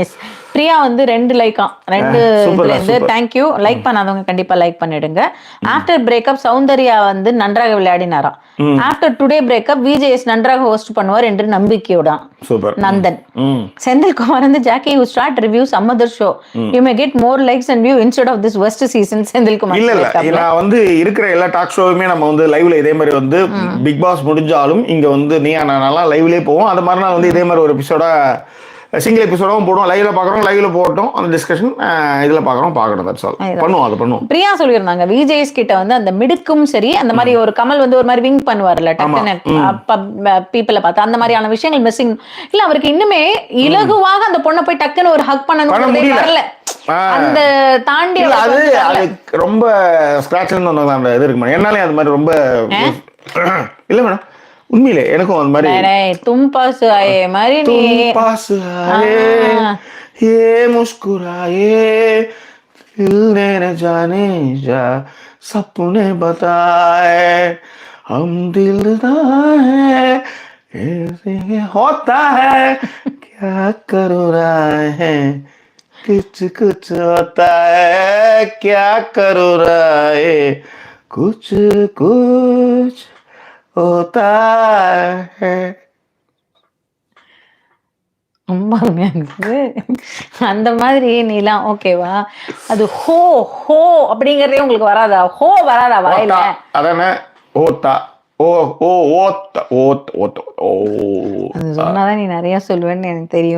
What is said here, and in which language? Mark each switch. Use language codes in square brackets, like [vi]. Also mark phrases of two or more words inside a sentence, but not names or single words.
[ta] பிரியா வந்து 2 லைக்காம். 2 தேங்க்யூ. லைக் பண்ணாதவங்க கண்டிப்பா லைக் பண்ணிடுங்க. [en] after breakup [ta] சௌந்தர்யா வந்து நன்றாக விளையாடினாராம். [en] after today breakup [ta] விஜேஎஸ் நன்றாக ஹோஸ்ட் பண்ணுவார் என்று நம்பிக்கையோட நந்தன். செந்தில்குமார் வந்து [en] ஜாக்கி you start review some other show, you may get more likes and view instead of this worst season. செந்தில்குமார் [ta] இல்ல நான் வந்து இருக்கிற எல்லா [en] talk show [ta] நம்ம வந்து லைவ்ல இதே மாதிரி வந்து பிக் பாஸ் முடிஞ்சாலும் இங்க வந்து நீயா நானாலாம் லைவ்லயே போவோம். அது மாதிரி நான் வந்து இதே மாதிரி ஒரு எபிசோட [en] single episode [ta] போடுவோம். லைவ்ல பாக்குறோம், லைவ்ல போட்டோம். அந்த டிஸ்கஷன் இதுல பாக்குறோம். [en] that's all. [ta] பண்ணுவோம். பிரியா சொல்லிருந்தாங்க விஜேஎஸ் கிட்ட வந்து அந்த மிடுக்கும் சரி, அந்த மாதிரி ஒரு கமல் வந்து ஒரு மாதிரி விங் பண்ணுவார்ல டக்குன்னு பீப்பிளை பார்த்து, அந்த மாதிரியான விஷயங்கள் மிஸ்ஸிங் இல்ல. அவருக்கு இன்னுமே இலகுவாக அந்த பொண்ணை போய் டக்குன்னு ஒரு ஹக் பண்ணணும் வரல. அந்த தாண்டி அது ரொம்ப ஸ்கிராட்ச்னு வந்தாங்க. இது இருக்கு மேடம். என்னாலே அது மாதிரி ரொம்ப இல்ல மேடம். உண்மையிலே எனக்கும் அந்த மாதிரி [hi] तुम पास आए [ta] மாதிரி நீ [hi] पास आए ये मुस्कुराए दिल ने न जाने जा सपने बताए हम दिलदार है ऐसे होता है क्या करो रहा है कुछ कुछ होता है क्या करो रहा है कुछ कुछ होता है. [ta] ரொம்ப அருமையா இருக்குது. அந்த மாதிரி நீலாம் ஓகேவா? அது ஹோ ஹோ அப்படிங்கறதே உங்களுக்கு வராதா? ஹோ வராதா வாயில? அதானே ஓத்தா ஓ ஓ ஓத்த ஓத் ஓத் ஓ. அது சொன்னாதான் நீ நிறைய சொல்லுவேன்னு எனக்கு தெரியும்.